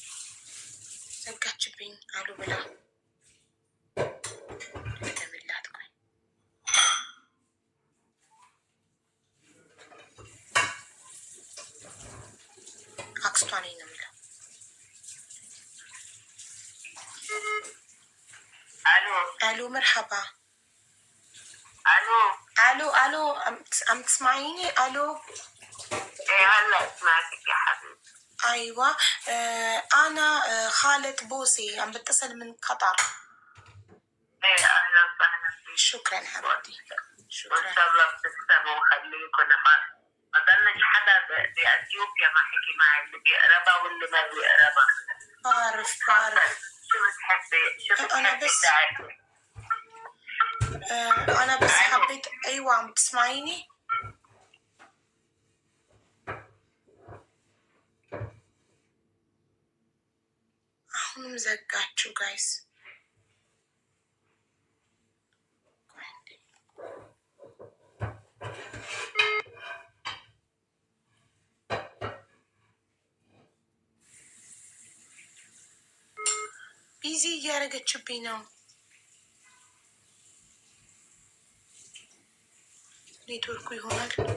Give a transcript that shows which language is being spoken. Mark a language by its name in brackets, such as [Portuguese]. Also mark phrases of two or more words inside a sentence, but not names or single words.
[Amharic] ዘጋችብኝ አሉ ብላ ለምላት ቆይ አክስቷ ነኝ ነው የምለው። አሉ [Arabic] مرحبا الو عم تسمعيني؟ الو هلا سمعتك يا حبيبي. ايوه انا خالة بوسي عم بتصل من قطر. ايه اهلا وسهلا فيك. شكرا حبيبتي شكرا. وان شاء الله بتسلموا وخليكم. ما ضلش حدا باثيوبيا ما حكي معي، اللي بيقربها واللي ما بيقربها. بعرف شو بتحبي انا بس انا بس حبيت. ايوه عم تسمعيني؟ [Amharic] አሁንም ዘጋችሁ ጋይስ። ቢዚ እያደረገችብኝ ነው። ኔትወርኩ ይሆናል።